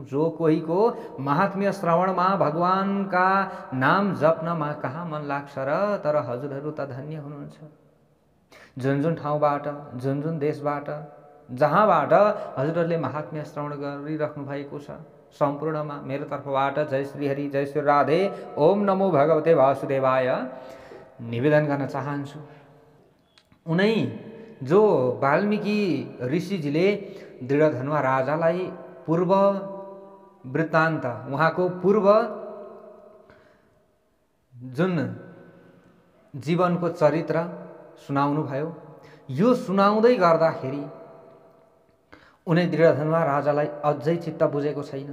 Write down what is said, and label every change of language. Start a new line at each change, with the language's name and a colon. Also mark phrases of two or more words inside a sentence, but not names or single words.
Nepali: जो कोहीको महात्म्य श्रवणमा, भगवानका नाम जप्नमा कहाँ मन लाग्छ र, तर हजुरहरू त धन्य हुनुहुन्छ। जुन जुन ठाउँबाट, जुन जुन देशबाट, जहाँबाट हजुरहरूले महात्म्य श्रवण गरिराख्नु भएको छ, सम्पूर्णमा मेरो तर्फबाट जय श्री हरि, जय श्री राधे,
Sanskrit: ओम नमो भगवते वासुदेवाय
Nepali: निवेदन गर्न चाहन्छु। उनै जो वाल्मीकि ऋषिजीले दृढधनुवा राजालाई पूर्व वृत्तान्त, उहाँको पूर्व जुन जीवनको चरित्र सुनाउनु भयो, यो सुनाउँदै गर्दाखेरि उनी दृढधनुवा राजालाई अझै चित्त बुझेको छैन।